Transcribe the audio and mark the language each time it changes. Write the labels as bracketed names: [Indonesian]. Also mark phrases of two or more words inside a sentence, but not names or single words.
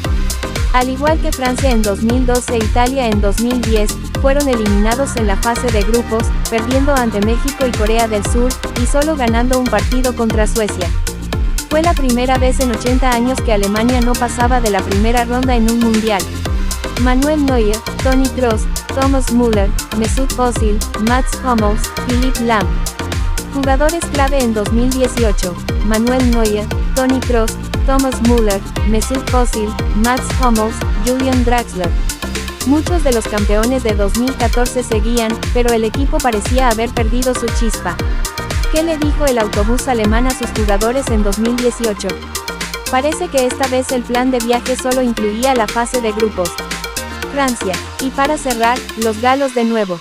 [Spanish] Al igual que Francia en 2012 e Italia en 2010, fueron eliminados en la fase de grupos, perdiendo ante México y Corea del Sur, y solo ganando un partido contra Suecia. Fue la primera vez en 80 años que Alemania no pasaba de la primera ronda en un mundial. Manuel Neuer, Toni Kroos, Thomas Müller, Mesut Özil, Mats Hummels, Philipp Lahm. Jugadores clave en 2018, Manuel Neuer, Toni Kroos, Thomas Müller, Mesut Özil, Mats Hummels, Julian Draxler. Muchos de los campeones de 2014 seguían, pero el equipo parecía haber perdido su chispa. ¿Qué le dijo el autobús alemán a sus jugadores en 2018? Parece que esta vez el plan de viaje solo incluía la fase de grupos. Francia, y para cerrar, los galos de nuevo.